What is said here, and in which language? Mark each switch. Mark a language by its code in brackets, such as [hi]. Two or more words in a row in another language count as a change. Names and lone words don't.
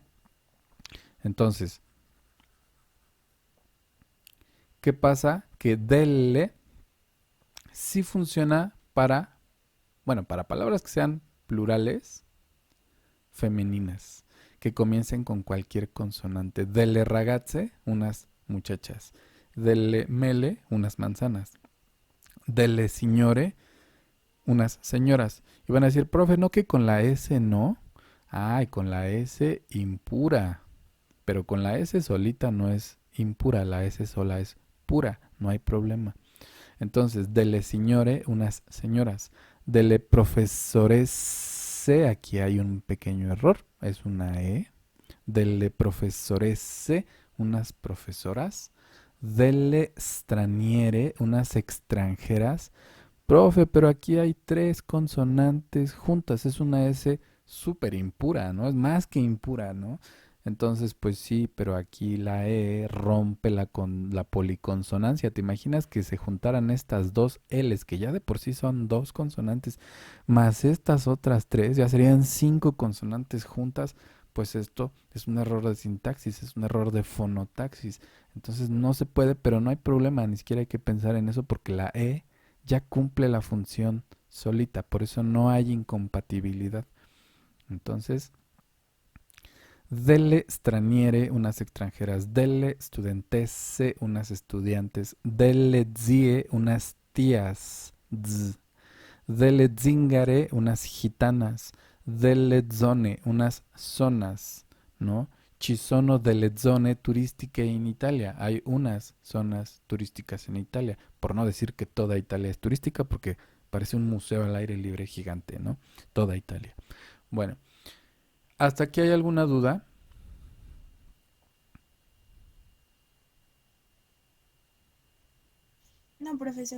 [es] Entonces, ¿qué pasa? Que delle sí funciona para, bueno, para palabras que sean plurales, femeninas, que comiencen con cualquier consonante. [it] Delle ragazze, [es] unas muchachas. [it] Delle mele, [es] unas manzanas. [it] Delle signore, [es] unas señoras. Y van a decir, profe, no que con la S no. Ay, con la S impura. Pero con la S solita no es impura, la S sola es pura, no hay problema. Entonces, [it] delle signore, [es] unas señoras. [it] Delle professoresse, [es] aquí hay un pequeño error, es una E. [it] Delle professoresse, [es] unas profesoras. [it] Delle straniere, [es] unas extranjeras. Profe, pero aquí hay tres consonantes juntas, es una S súper impura, ¿no? Es más que impura, ¿no? Entonces, pues sí, pero aquí la E rompe la policonsonancia. ¿Te imaginas que se juntaran estas dos Ls, que ya de por sí son dos consonantes, más estas otras tres, ya serían cinco consonantes juntas? Pues esto es un error de sintaxis, es un error de fonotaxis. Entonces no se puede, pero no hay problema, ni siquiera hay que pensar en eso porque la E ya cumple la función solita, por eso no hay incompatibilidad. Entonces, [it] delle straniere, [es] unas extranjeras, [it] delle studentesse, [es] unas estudiantes, [it] delle zie, [es] unas tías, [it] delle zingare, [es] unas gitanas, [it] delle zone, [es] unas zonas, ¿no? [it] Ci sono delle zone turistiche in Italia. [es] Hay unas zonas turísticas en Italia. Por no decir que toda Italia es turística, porque parece un museo al aire libre gigante, ¿no? Toda Italia. Bueno, ¿hasta aquí hay alguna duda? No, profesor.